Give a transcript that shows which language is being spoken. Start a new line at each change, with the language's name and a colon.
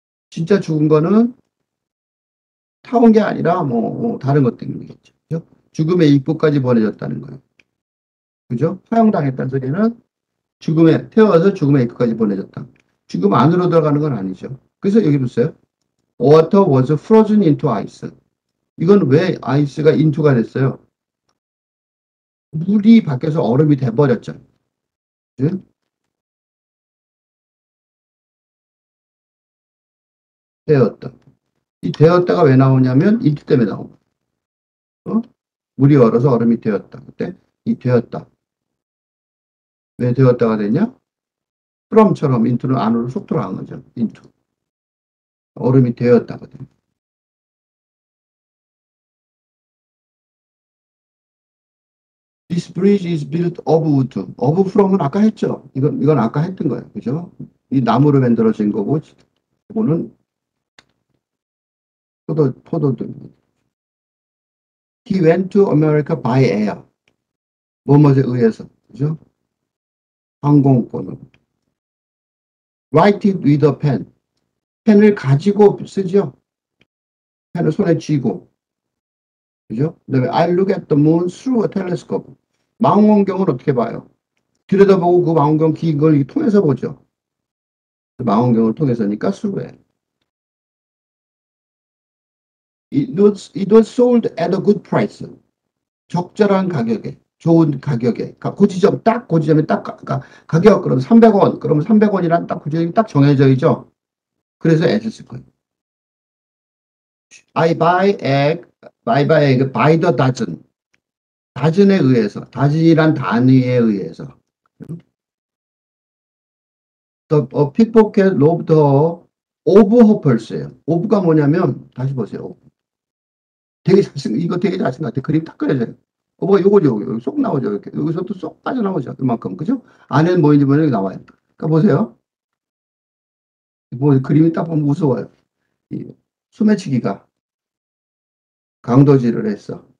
Korean: 진짜 죽은 거는 타온 게 아니라 뭐 다른 것 때문이겠죠. 그죠? 죽음의 입구까지 보내졌다는 거예요. 그죠? 화형당했다는 소리는 태워서 죽음의 입구까지 보내졌다. 죽음 안으로 들어가는 건 아니죠. 그래서 여기 보세요.
English: Water was frozen into ice.
Korean: 이건 왜 아이스가 into가 됐어요? 물이 밖에서 얼음이 돼버렸죠. 그죠? 되었다. 이 되었다가 왜 나오냐면 into 때문에 나옵니다. 물이 얼어서 얼음이 되었다. 그때 이 되었다. 왜 되었다가 됐냐? from처럼 into는 안으로 쏙 들어간 거죠. into. 얼음이 되었다거든요.
English: This bridge is built of wood.
Korean: of from은 아까 했죠. 이건 아까 했던 거예요. 그죠? 이 나무로 만들어진 거고, 이거는 포도도.
English: He went to America by air.
Korean: 뭐뭐에 의해서. 그죠? 항공권으로.
English: Write it with a pen.
Korean: 펜을 가지고 쓰죠. 펜을 손에 쥐고. 그죠? 그다음에
English: I look at the moon through a telescope.
Korean: 망원경을 어떻게 봐요? 들여다보고 그 망원경 긴 걸 통해서 보죠. 망원경을 통해서니까 through에.
English: It was sold at a good price.
Korean: 적절한 가격에, 좋은 가격에. 고지점에 딱 가격, 그럼 300원. 그러면 300원이란 딱 고지점이 딱 정해져 있죠. 그래서 애를 쓸 거예요.
English: I buy egg, by the dozen.
Korean: 다즌에 의해서, 다즌이란 단위에 의해서.
English: The pickpocket robbed her of her purse예요.
Korean: of가 뭐냐면, 다시 보세요. 이거 되게 자신 같아. 그림 딱 그려져요. 요거죠. 여기 쏙 나오죠. 이렇게. 여기서도 쏙 빠져나오죠. 이만큼. 그죠? 안에는 뭐인지 모르게 나와요. 그러니까 보세요. 그림이 딱 보면 무서워요. 이 소매치기가 강도질을 했어.